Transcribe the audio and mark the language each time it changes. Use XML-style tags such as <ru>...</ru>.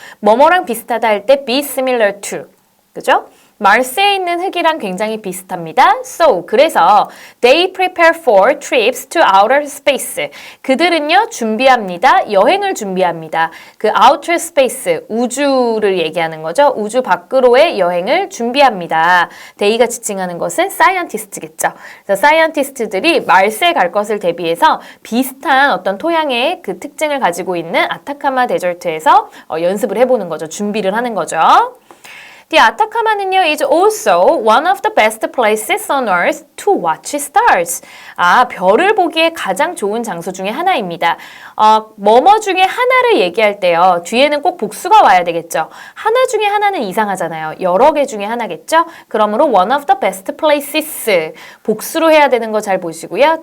<ko>뭐뭐랑 비슷하다 할 때</ko> <en>be similar to,</en> <ko>그죠? 마르스에 있는 흙이랑 굉장히 비슷합니다.</ko> <en>So,</en> <ko>그래서</ko> <en>they prepare for trips to outer space.</en> <ko>그들은요, 준비합니다. 여행을 준비합니다. 그 outer space, 우주를 얘기하는 거죠. 우주 밖으로의 여행을 준비합니다. they가 지칭하는 것은 scientist겠죠. 그래서 scientist들이 마르스에 갈 것을 대비해서 비슷한 어떤 토양의 그 특징을 가지고 있는 아타카마 데저트에서 연습을 해보는 거죠. 준비를 하는 거죠.</ko> <en>The Atacama는요 is also one of the best places on earth to watch stars.</en> <ko>별을 보기에 가장 좋은 장소 중에 하나입니다. 뭐뭐 중에 하나를 얘기할 때요. 뒤에는 꼭 복수가 와야 되겠죠. 하나 중에 하나는 이상하잖아요. 여러 개 중에 하나겠죠. 그러므로</ko> <en>one of the best places</en> <ko>복수로 해야 되는 거 잘 보시고요.</ko>